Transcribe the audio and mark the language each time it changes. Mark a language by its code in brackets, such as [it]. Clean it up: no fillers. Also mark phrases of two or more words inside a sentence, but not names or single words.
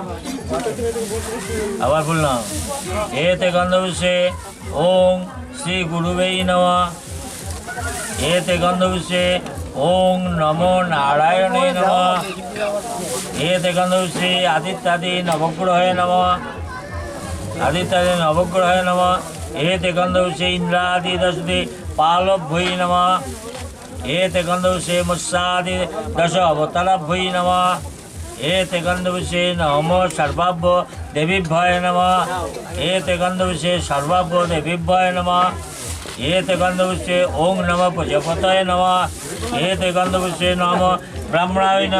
[bn] আবার ফুল নাও। [sa] এতে গন্ধবিষে ওং শ্রী গুরুবেই নমঃ। এতে গন্ধবিষে ওং নমো নারায়ণে নমঃ। এতে গন্ধবিষে আদিত্যাদি নবগ্রহে নমঃ। আদিত্যাদি নবগ্রহে নমঃ। एते गंधविषे इंद्रादि दशदि पालभ्यै नमः। एते गंधविषे मुस्सादि दश अवतारभ्यै नमः। एते गंधविषे नमो सर्वाभ्यो देवीभ्यः नमः। एते गंधविषे सर्वाभ्यो देवीभ्यः नमः। एते गंधविषे ओं नमः प्रजापतये नमः। एते गंधविषे नमो ब्राह्मणाय नमः।